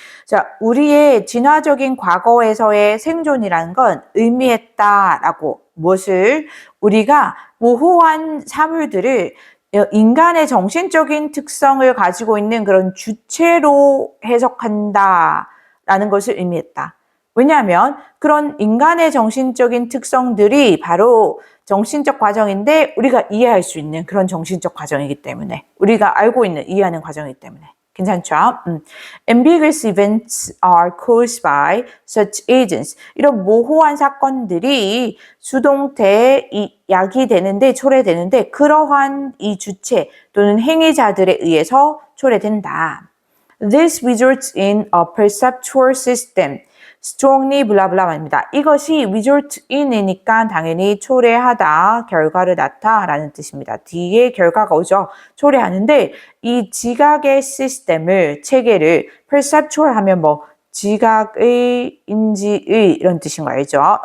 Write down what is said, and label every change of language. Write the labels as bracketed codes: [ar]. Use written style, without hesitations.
[ko] 자, 우리의 진화적인 과거에서의 생존이라는 건 의미했다라고 무엇을 우리가 모호한 사물들을 인간의 정신적인 특성을 가지고 있는 그런 주체로 해석한다라는 것을 의미했다. 왜냐하면 그런 인간의 정신적인 특성들이 바로 정신적 과정인데 우리가 이해할 수 있는 그런 정신적 과정이기 때문에 우리가 알고 있는 이해하는 과정이기 때문에 괜찮죠? [en] Ambiguous events are caused by such agents. [ko] 이런 모호한 사건들이 수동태에 야기되는데 초래되는데 그러한 이 주체 또는 행위자들에 의해서 초래된다. [en] This results in a perceptual system. [ko] strongly 블라블라입니다. 이것이 result in이니까 당연히 초래하다, 결과를 낳다라는 뜻입니다. 뒤에 결과가 오죠. 초래하는데 이 지각의 시스템을, 체계를 perceptual 하면 뭐 지각의, 인지의 이런 뜻인 거 알죠?